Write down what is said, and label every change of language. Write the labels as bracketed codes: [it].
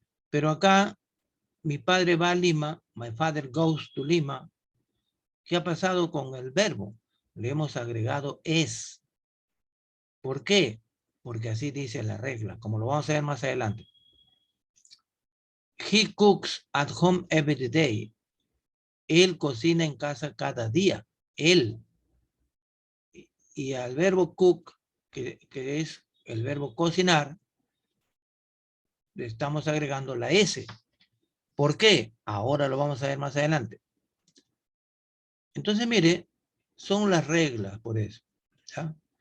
[es] Pero acá mi padre va a Lima. [en] My father goes to Lima. [es] ¿Qué ha pasado con el verbo? Le hemos agregado es. ¿Por qué? Porque así dice la regla, como lo vamos a ver más adelante. [en] He cooks at home every day. [es] Él cocina en casa cada día. Él. Y al verbo cook, que es el verbo cocinar, le estamos agregando la S. ¿Por qué? Ahora lo vamos a ver más adelante. Entonces, mire, son las reglas por eso. ¿Ya?